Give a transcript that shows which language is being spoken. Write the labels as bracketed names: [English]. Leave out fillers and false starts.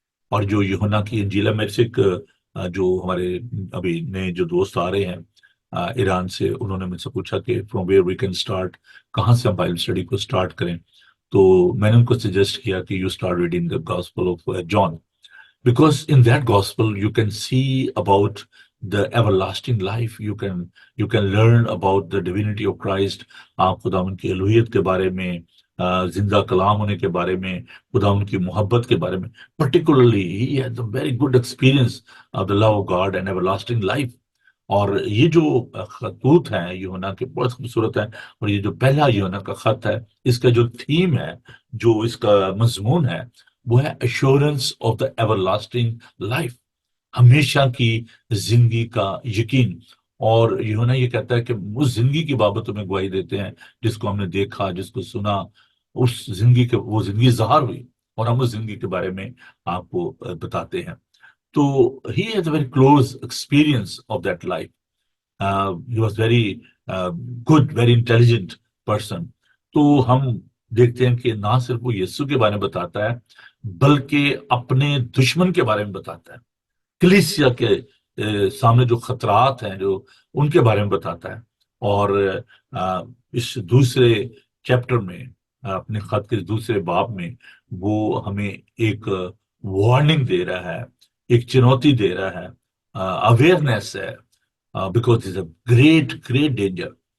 [Urdu] اور جو یوحنا کی انجیل ہے، میرے سے ایک جو ہمارے ابھی نئے جو دوست آ رہے ہیں ایران سے، انہوں نے مجھ سے پوچھا کہ [English] from where we can start, [Urdu] کہاں سے ہم بائبل اسٹڈی کو اسٹارٹ کریں. تو میں نے ان کو سجیسٹ کیا کہ [English] You start reading the gospel of John, because in that gospel you can see about the everlasting life. You can learn about the divinity of Christ. [Urdu] آپ خداوند کی الوہیت کے بارے میں، زندہ کلام ہونے کے بارے میں، خداوند کی محبت کے بارے میں. [English] particularly he had a very good experience of the love of God and everlasting life. [Urdu] اور یہ جو خطوط ہیں یوحنا کے بہت خوبصورت ہیں. اور یہ جو پہلا یوحنا کا خط ہے، اس کا جو تھیم ہے، جو اس کا مضمون ہے، وہ ہے [English] assurance of the everlasting life, [Urdu] ہمیشہ کی زندگی کا یقین. اور یوحنا یہ کہتا ہے کہ اس زندگی کی بابتوں میں گواہی دیتے ہیں جس کو ہم نے دیکھا، جس کو سنا. اس زندگی کے وہ زندگی ظاہر ہوئی اور ہم اس زندگی کے بارے میں آپ کو بتاتے ہیں. [English] تو he has a very close experience of that life. He was very good, very intelligent person. [Urdu] تو ہم دیکھتے ہیں کہ نہ صرف وہ یسوع کے بارے میں بتاتا ہے بلکہ اپنے دشمن کے بارے میں بتاتا ہے، کلیسیا کے سامنے جو خطرات ہیں جو ان کے بارے میں بتاتا ہے. اور اس دوسرے چیپٹر میں، اپنے خط کے دوسرے باب میں، وہ ہمیں ایک وارننگ دے رہا ہے، ایک چنوتی دے رہا ہے، اویئرنیس ہے، [English] Because it's a great great danger.